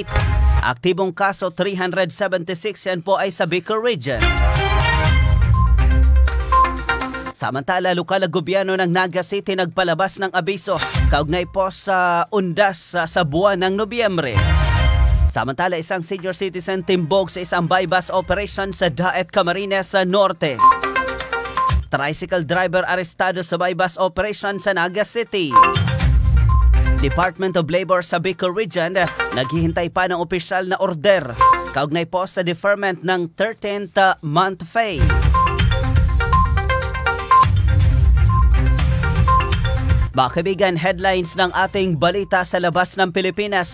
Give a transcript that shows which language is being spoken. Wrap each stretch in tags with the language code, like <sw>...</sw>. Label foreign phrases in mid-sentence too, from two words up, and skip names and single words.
<tl>Aktibong kaso 376, yan po ay sa Bicol Region. Samantala, lokal na gobyerno ng Naga City nagpalabas ng abiso kaugnay po sa undas sa buwan ng Nobyembre. Samantala, isang</tl> <en>senior citizen</en> <tl>timbog sa isang</tl> <en>bypass operation</en> <tl>sa Daet, Camarines Norte.</tl> <en>Tricycle driver</en> <tl>arestado sa</tl> <en>bypass operation</en> <tl>sa Naga City.</tl> <en>Department of Labor</en> <tl>sa Bicol Region naghihintay pa ng opisyal na order kaugnay po sa deferment ng</tl> <en>13th month pay.</en> <tl>Mga kaibigan, headlines ng ating balita sa labas ng Pilipinas.</tl>